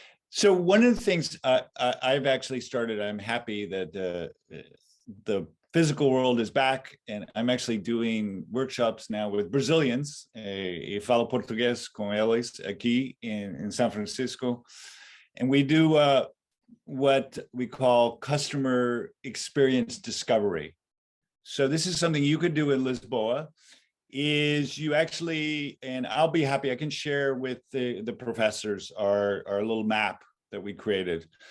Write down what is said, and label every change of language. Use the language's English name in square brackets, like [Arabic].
[English] So one of the things I've actually started, I'm happy that the physical world is back, and I'm actually doing workshops now with Brazilians. [Portuguese] E falo português com eles aqui in San Francisco. [English] And we do what we call customer experience discovery. So this is something you could do in Lisboa, is you actually, and I'll be happy, I can share with the professors our little map that we created.